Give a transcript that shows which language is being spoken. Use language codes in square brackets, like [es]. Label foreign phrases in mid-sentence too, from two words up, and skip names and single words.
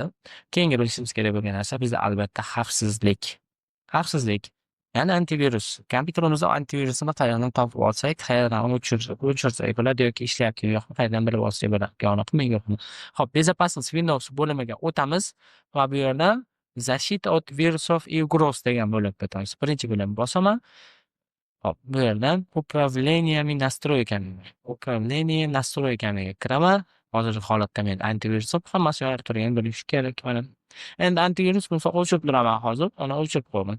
[uz] Keyingi bilishimiz kerak bo'lgan narsa bizda albatta xavfsizlik. Xavfsizlik, ya'ni antivirus. Kompyuterimizda antivirusini qayerdan topib olsak, qayerdan o'chirsak bo'ladi yoki ishlayaptimi yo'qmi, qayerdan bilib olsak bo'ladi. Yo'qmi, yo'qmi. Xo'p, безопасность Windows bo'limiga o'tamiz va bu yerdan [ru] защита от вирусов и угроз [uz] degan bo'libdi. Birinchi bo'limni bosaman. Hop, bu yerdan [ru] управлениями настройками [uz] kiraman. Hozirgi holatda men antivirus hammasi yoqda turgan bo'lishi kerak mana. Endi antivirus bo'lsa o'chirib turaman hozir. Mana o'chirib qo'yaman.